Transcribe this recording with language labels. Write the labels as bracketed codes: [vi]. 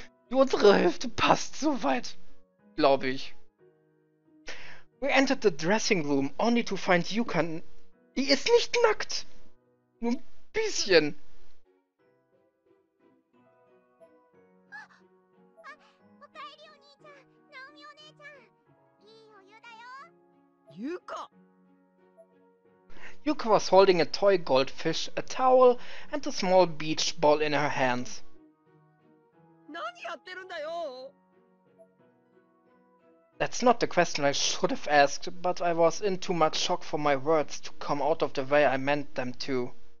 [de] Die untere Hälfte passt soweit. Glaube ich. [en] We entered the dressing room only to find Yuka. [de] Die ist nicht nackt. Nur ein bisschen. [ja] おかえりお兄ちゃん、ナオミお姉ちゃん。いいお湯だよ。ゆか [en] Yuka was holding a toy goldfish, a towel, and a small beach ball in her hands. [ja] 何やってるんだよ [en] That's not the question I should have asked, but I was in too much shock for my words to come out of the way I meant them to.